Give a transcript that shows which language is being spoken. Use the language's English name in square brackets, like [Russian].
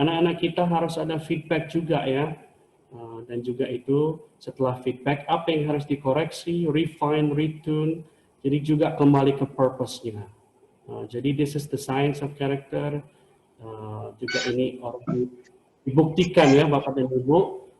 [Indonesian] Anak-anak kita harus ada feedback juga ya. Dan juga itu setelah feedback apa yang harus dikoreksi, [English] refine, retune. [Indonesian] Jadi juga kembali ke purpose-nya. [English] Jadi this is the science of character. [Indonesian] Juga ini dibuktikan ya Bapak dan Ibu.